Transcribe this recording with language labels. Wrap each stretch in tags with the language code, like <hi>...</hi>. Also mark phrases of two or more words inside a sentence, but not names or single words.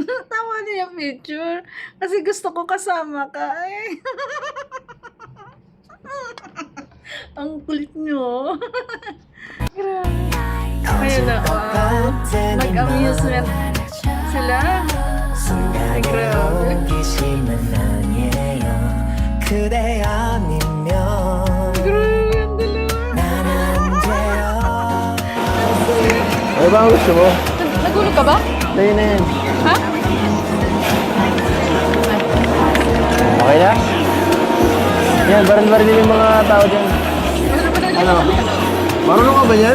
<tl>Tama na yung picture. Kasi gusto ko kasama ka. Ay. Ang kulit nyo. Grabe. Ayun na, wow. Mag-amusement sila. Ay, grabe.</tl> <ko>호기심은 아니에요 그대 아니면</ko> <tl>Grabe ang dalawa.</tl> <ko>난 안 돼요</ko> <tl>Ano ba ang gusto mo? Nagulog ka ba? Tayo na yan. Ha? Okay na? Yan, baril-baril yung mga tao dyan. Ano? Marunong ka ba yan?</tl>